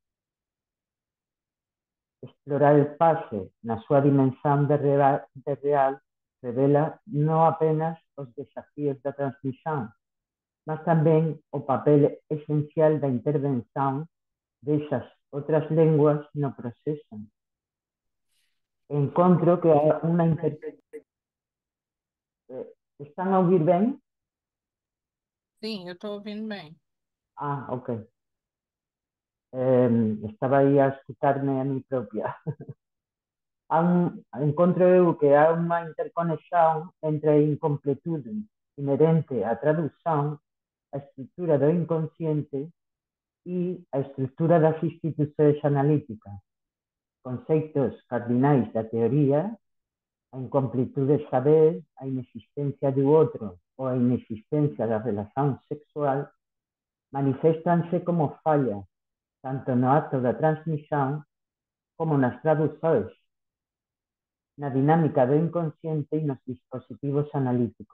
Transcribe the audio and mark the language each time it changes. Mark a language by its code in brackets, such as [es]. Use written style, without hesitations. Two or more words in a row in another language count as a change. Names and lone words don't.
[gl] Explorar o pase na súa dimensón de real revela non apenas os desafíos da transmisión, mas tamén o papel esencial da intervención desas outras linguas no proceso. Encontro que hai unha Están a ouvir ben? [pt] Sim, eu estou ouvindo bem. Ah, ok. [gl] Estaba aí a escutarme a mí propia. Encontro eu que há unha interconexión entre a incompletude inherente á traducción, a estrutura do inconsciente e a estrutura das institucións analíticas, conceitos cardinais da teoría, a incompletude de saber, a inexistencia do outro ou a inexistencia da relación sexual, maniféstanse como fallas, tanto no acto da transmisión como nas traduções, na dinámica do inconsciente e nos dispositivos analíticos.